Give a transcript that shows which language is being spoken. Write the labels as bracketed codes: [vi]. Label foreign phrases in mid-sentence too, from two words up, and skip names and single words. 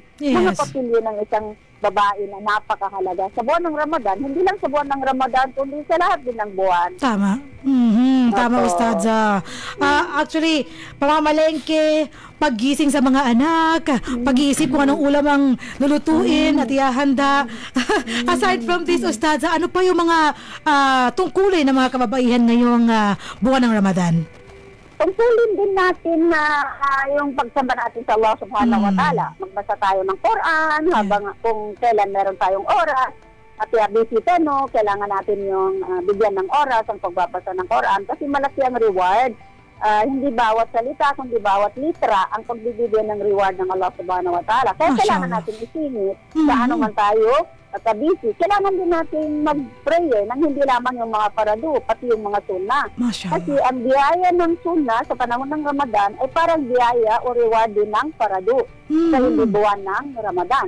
[tl] Mga papilyo ng isang babae na napakahalaga sa buwan ng Ramadan, hindi lang sa buwan ng Ramadan, kundi sa lahat din ng buwan. Tama. Tama, Ustadza. Actually, pamamalengke, paggising sa mga anak, pag-iisip kung anong ulam ang lulutuin at ihahanda. [en] Aside from this, [tl] Ustadza, ano pa yung mga tungkulin ng mga kababaihan ngayong buwan ng Ramadan? Tungkulin din natin na yung pagsamba natin sa Allah [ar] سبحانه وتعالى. [tl] Magbasa tayo ng Quran habang kung kailan meron tayong oras. At bisita, no, kailangan natin yung bigyan ng oras ang pagbabasa ng Quran, kasi malaki ang reward. Hindi bawat salita, kundi bawat litra ang pagbibigyan ng reward ng Allah [ar] سبحانه وتعالى. [tl] Kaya kailangan natin isingit sa ano man tayo at busy. Kailangan din natin mag-pray nang hindi lamang yung mga parado, pati yung mga sunnah. Kasi ang biyaya ng sunnah sa panahon ng Ramadan ay parang biyaya o reward din ng parado sa hindi buwan ng Ramadan.